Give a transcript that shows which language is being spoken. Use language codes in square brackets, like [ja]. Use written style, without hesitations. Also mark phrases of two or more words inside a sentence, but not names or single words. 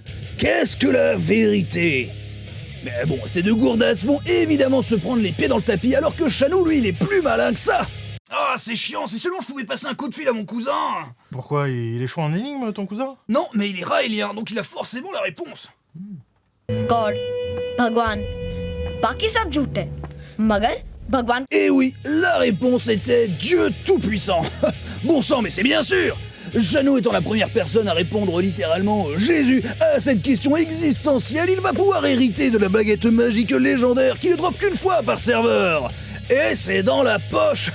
[fr] Qu'est-ce que la vérité? Mais bon, ces deux gourdasses vont évidemment se prendre les pieds dans le tapis, alors que Chanou, lui, il est plus malin que ça. Ah, c'est chiant, si seulement je pouvais passer un coup de fil à mon cousin. Pourquoi? Il est chaud en énigme, ton cousin? Non, mais il est raélien, donc il a forcément la réponse. God, [hi] Bhagwan, बाकी सब झूठ है मगर भगवान. [fr] Et oui, la réponse était Dieu Tout-Puissant. Bon sang, mais c'est bien sûr. Jeannot étant la première personne à répondre littéralement Jésus à cette question existentielle, il va pouvoir hériter de la baguette magique légendaire qui ne drop qu'une fois par serveur. Et c'est dans la poche.